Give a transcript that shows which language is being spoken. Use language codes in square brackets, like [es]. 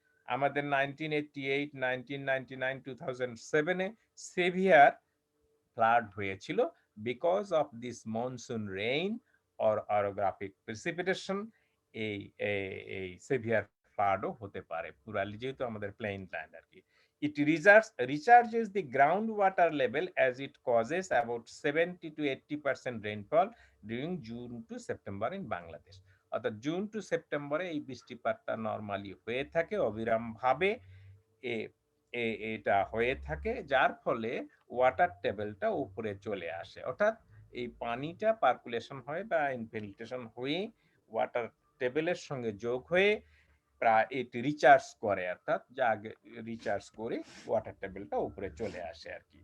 [bn] আমাদের 1988, 1999, 2007 এ severe flood হয়েছিল [en] Because of this monsoon rain or orographic precipitation. [bn] এই এই সেভিয়ার ফ্লাডও হতে পারে পুরালি, যেহেতু আমাদের প্লেইন ল্যান্ড আর কি। [en] It recharges the groundwater level as it causes about 70 to 80% rainfall during June to September in Bangladesh. [bn] অর্থাৎ জুন টু সেপ্টেম্বরে এই বৃষ্টিপাতটা নরমালি হয়ে থাকে অবিরাম ভাবে। এটা হয়ে থাকে, যার ফলে ওয়াটার টেবিলটা উপরে চলে আসে, অর্থাৎ এই পানিটা পার্কুলেশন হয় বা ইনফিল্ট্রেশন হয়ে ওয়াটার টেবিলের সঙ্গে যোগ হয়ে প্রায় এটি রিচার্জ করে, অর্থাৎ যা রিচার্জ করে ওয়াটার টেবিলটা উপরে চলে আসে আর কি।